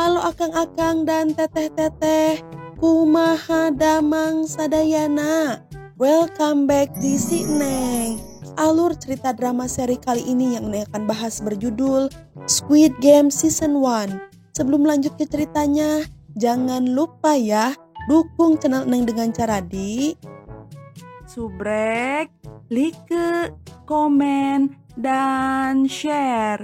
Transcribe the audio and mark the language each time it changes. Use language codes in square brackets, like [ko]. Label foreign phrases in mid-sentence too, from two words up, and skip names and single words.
[su] akang-akang dan teteh-teteh, kumaha damang sadayana. [en] Welcome back di Si Neng. [id] Alur cerita drama seri kali ini yang Neng akan bahas berjudul Squid Game Season 1. Sebelum lanjut ke ceritanya, jangan lupa ya dukung channel Neng dengan cara di subrek, like, komen, dan share.